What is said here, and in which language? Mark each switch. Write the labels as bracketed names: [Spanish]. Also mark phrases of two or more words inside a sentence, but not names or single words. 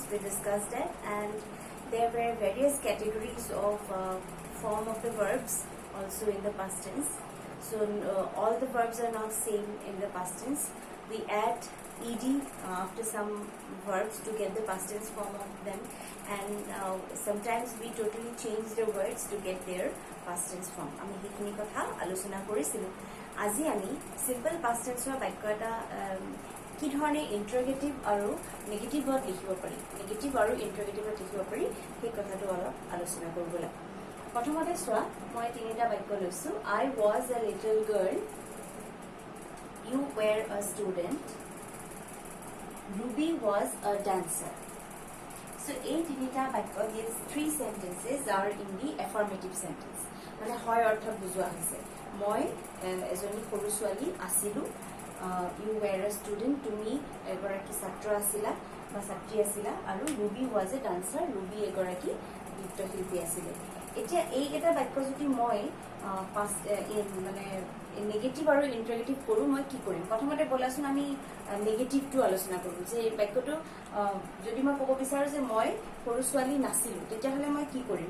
[English] We discussed that, and there were various categories of form of the verbs also in the past tense. So all the verbs are not same in the past tense. We add ed after some verbs to get the past tense form of them, and sometimes we totally change the words to get their past tense form. [Assamese] আমি হেখিনি কথা আলোচনা কৰিছিলো। আজি আমি সিম্পল পাষ্ট টেন্সৰ বাক্য এটা কি ধৰণে ইন্টাৰগেটিভ আৰু নেগেটিভত লিখিব পাৰি, নেগেটিভ আৰু ইন্টাৰগেটিভত লিখিব পাৰি, সেই কথাটো অলপ আলোচনা কৰিব লাগে। প্ৰথমতে চোৱা, মই তিনিটা বাক্য লৈছো। [English] I was a little girl, you were a student, Ruby was a dancer. [Assamese] So এই তিনিটা বাক্য, [English] these three sentences are in the affirmative sentence. [Assamese] মানে হয় অৰ্থত বুজোৱা হৈছে। মই এজনী সৰু ছোৱালী আছিলো, [English] you were a student, [Assamese] তুমি এগৰাকী ছাত্ৰ আছিলা বা ছাত্ৰী আছিলা, আৰু [English] Ruby was a dancer, [Assamese] Ruby এগৰাকী নৃত্যশিল্পী আছিলে। এতিয়া এইকেইটা বাক্য যদি মই মানে নেগেটিভ আৰু ইন্টাৰগেটিভ কৰো, মই কি কৰিম? প্ৰথমতে বলাচোন আমি নেগেটিভটো আলোচনা কৰো। যে এই বাক্যটো যদি মই ক'ব বিচাৰো যে মই সৰু ছোৱালী নাছিলো, তেতিয়াহ'লে মই কি কৰিম?